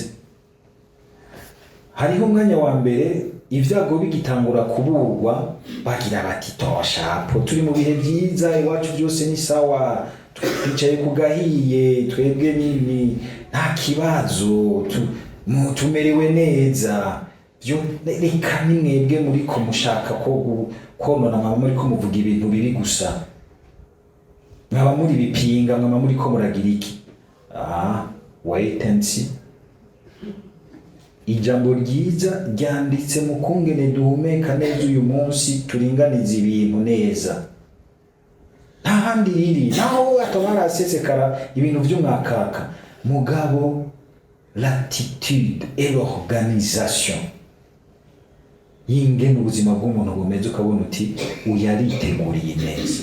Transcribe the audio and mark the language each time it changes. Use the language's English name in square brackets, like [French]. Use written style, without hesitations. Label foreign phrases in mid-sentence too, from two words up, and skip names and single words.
[Rundi] Hariho umwanya wa mbere ibyago bigitangura kuburwa bagira bati tosha po turi mu bihe byiza, iwacu byose ni sawa, twicaye ku gahiye, twebwe nini nta kibazo, tumerewe neza. Byo reka nimwebwe muri ko mushaka ko konona, mwaba muri ko muvuga ibintu bibi gusa, mwaba muri bipinga, mwaba muri ko muragira iki. [English] Wait and see. [Rundi] Ijambo ryiza ryanditse mu kungene duhumeka neza uyu munsi, turinganiza ibintu neza. Nta handi riri, naho atabara asesekara ibintu by'umwakaka. Mugabo [French] l'attitude et l'organisation [Rundi] y'ingene ubuzima bw'umuntu bumeze, ukabona uti uyariteguriye neza.